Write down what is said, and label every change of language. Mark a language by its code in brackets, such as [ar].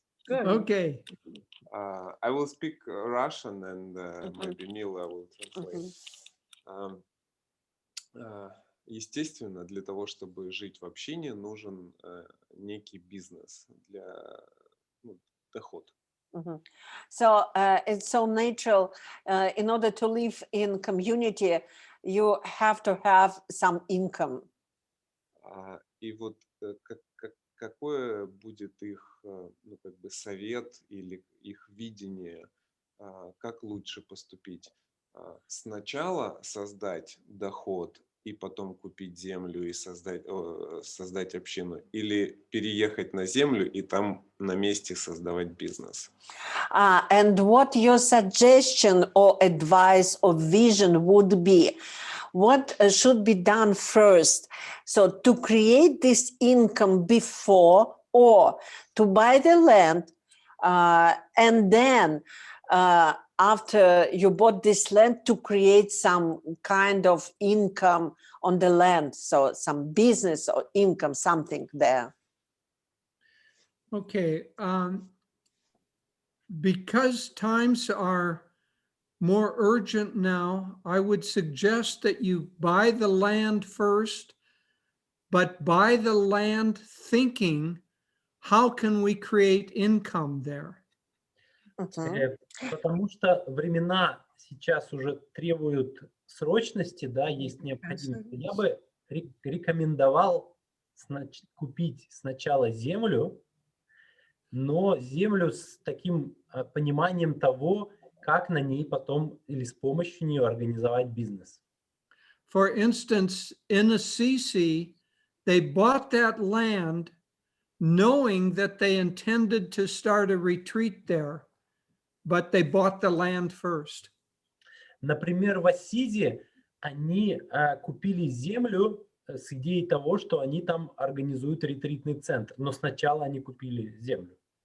[en] Good. Okay. I will speak Russian and maybe Mila will translate. Мгм. [ru] Естественно, для того, чтобы жить в общине, нужен некий бизнес для доход. [en] Mhm. So it's so natural. In order to live in community, you have to have some income. [ru] И вот какое будет их как бы совет или их видение, как лучше поступить? Сначала создать доход и потом купить землю и создать общину, или переехать на землю и там на месте создавать бизнес? [en] And what your suggestion or advice or vision would be? What should be done first? So to create this income before, or to buy the land, and then after you bought this land, to create some kind of income on the land, so some business or income, something there. Okay. Because times are more urgent now, I would suggest that you buy the land first, but buy the land thinking, how can we create income there? Mhm. [ru] Потому что времена сейчас уже требуют срочности, да, есть необходимость. Я бы рекомендовал купить сначала землю, но землю с таким пониманием того, как на ней потом или с помощью нее организовать бизнес. [en] For instance, in Assisi, they bought that land knowing that they intended to start a retreat there, but they bought the land first. [ru] Например, в Ассизи они купили землю с идеей того, что они там организуют ретритный центр, но сначала они купили землю.